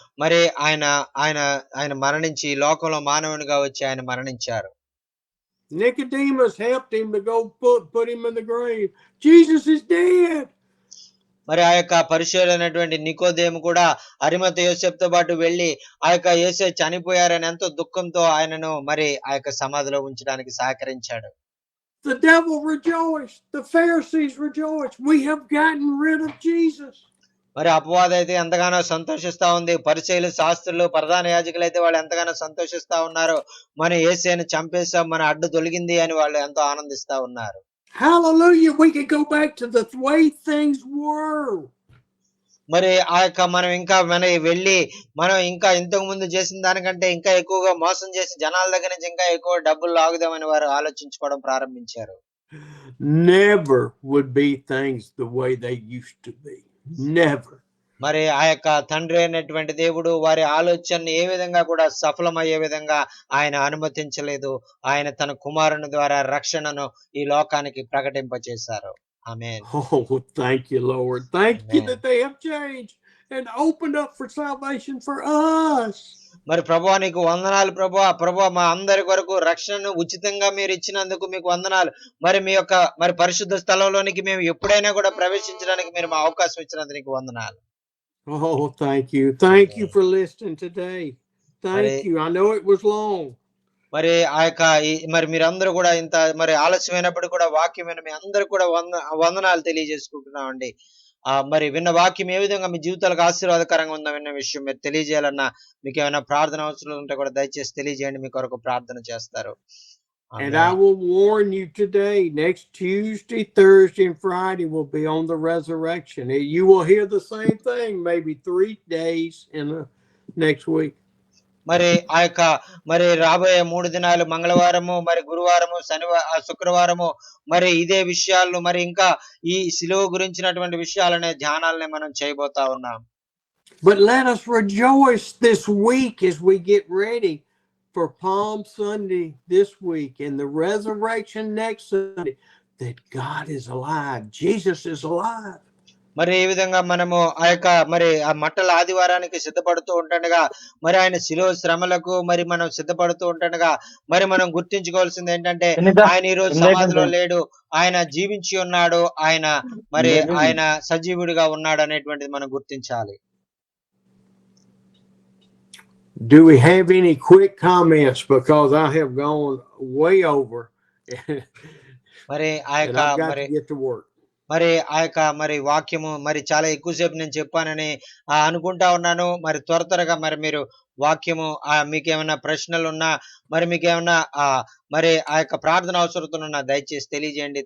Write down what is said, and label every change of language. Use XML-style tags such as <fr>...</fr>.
<te>మరి ఆయన మరణించి లోకంలో మానవునిగా వచ్చి ఆయన మరణించారు.</te> <en>Nicodemus helped him to go put him in the grave. Jesus is dead.</en> <te>మరి ఆ యొక్క పరిశీలనటువంటి నికోదేము కూడా అరిమతయి యోసేపుతో పాటు వెళ్ళి ఆ యొక్క యేసు చనిపోయారని ఎంతో దుఃఖంతో ఆయనను మరి ఆ యొక్క సమాధిలో ఉంచడానికి సహకరించాడు.</te> <en>The devil rejoiced. The Pharisees rejoiced. We have gotten rid of Jesus.</en> <te>మరి అపవాది అయితే ఎంతగానో సంతోషిస్తా ఉంది. పరిసయ్యులు, శాస్త్రులు, ప్రధాన యాజకులు అయితే వాళ్ళు ఎంతగానో సంతోషిస్తా ఉన్నారు. మన యేసుని చంపేసాం, మన అడ్డు తొలగింది అని వాళ్ళు ఎంతో ఆనందిస్తా ఉన్నారు.</te> <en>Hallelujah. We can go back to the way things were.</en> <te>మరి ఆ యొక్క మనం వెళ్ళి మనం ఇంకా ఇంతకు ముందు చేసిన దానికంటే ఇంకా ఎక్కువగా మోసం చేసి జనాల దగ్గర నుంచి ఇంకా ఎక్కువ డబ్బులు లాగుదామని వారు ఆలోచించుకోవడం ప్రారంభించారు.</te> <en>Never would be things the way they used to be. Never.</en> <te>మరి ఆ యొక్క తండ్రి అయినటువంటి దేవుడు వారి ఆలోచనని ఏ విధంగా కూడా సఫలమయ్యే విధంగా ఆయన అనుమతించలేదు. ఆయన తన కుమారుని ద్వారా రక్షణను ఈ లోకానికి ప్రకటింపచేశారు. ఆమేన్.</te> <en>Oh, thank you, Lord. Thank you that they have changed and opened up for salvation for us.</en> <te>మరి ప్రభువా నీకు వందనాలు ప్రభువా మా అందరి కొరకు రక్షణను ఉచితంగా మీరు ఇచ్చినందుకు మీకు వందనాలు. మరి మీ యొక్క మరి పరిశుద్ధ స్థలంలోనికి మేము ఎప్పుడైనా కూడా ప్రవేశించడానికి మీరు మా అవకాశం ఇచ్చినందుకు నీకు వందనాలు.</te> <en>Oh, thank you. Thank you for listening today. Thank you. I know it was long.</en> <te>మరి ఆ యొక్క మరి మీరందరూ కూడా ఇంత మరి ఆలస్యమైనప్పుడు కూడా వాక్యం విన్న మీ అందరూ కూడా వందనాలు తెలియజేసుకుంటున్నామండి. మరి విన్న వాక్యం ఏ విధంగా మీ జీవితాలకు ఆశీర్వాదకరంగా ఉందో విన్న విషయం మీరు తెలియజేయాలన్నా, మీకు ఏమైనా ప్రార్థన అవసరం ఉంటే కూడా దయచేసి తెలియజేయండి. మీ కొరకు ప్రార్థన చేస్తారు.</te> <en>And I will warn you today, next Tuesday, Thursday, and Friday will be on the resurrection. You will hear the same thing maybe 3 days in the next week.</en> <te>మరి ఆ యొక్క మరి రాబోయే 3 దినాలు మంగళవారము, మరి గురువారము, శుక్రవారము మరి ఇదే విషయాలను మరి ఇంకా ఈ సిలువ గురించినటువంటి విషయాలనే ధ్యానాలనే మనం చేయబోతా ఉన్నాం.</te> <en>But let us rejoice this week as we get ready for Palm Sunday this week and the resurrection next Sunday, that God is alive. Jesus is alive.</en> <te>మరి ఈ విధంగా మనము ఆ యొక్క మరి ఆ మట్టల ఆదివారానికి సిద్ధపడుతూ ఉంటుండగా, మరి ఆయన శిలువ శ్రమలకు మరి మనం సిద్ధపడుతూ ఉంటుండగా, మరి మనం గుర్తించుకోవాల్సింది ఏంటంటే ఆయన ఈ రోజు సమాధిలో లేడు, ఆయన జీవించి ఉన్నాడు, ఆయన సజీవుడిగా ఉన్నాడు అనేటువంటిది మనం గుర్తించాలి.</te> <en>Do we have any quick comments, because I have gone way over</en> <te>మరి ఆ యొక్క</te> <en>and I've got</en> <te>మరి</te> <en>to get to work.</en> <te>మరి ఆ యొక్క మరి వాక్యము మరి చాలా ఎక్కువసేపు నేను చెప్పానని అనుకుంటా ఉన్నాను. మరి త్వరగా మరి మీరు వాక్యము మీకేమైనా ప్రశ్నలు ఉన్నా, మరి మీకేమైనా మరి ఆ యొక్క ప్రార్థన అవసరతలున్నా దయచేసి తెలియజేయండి.</te>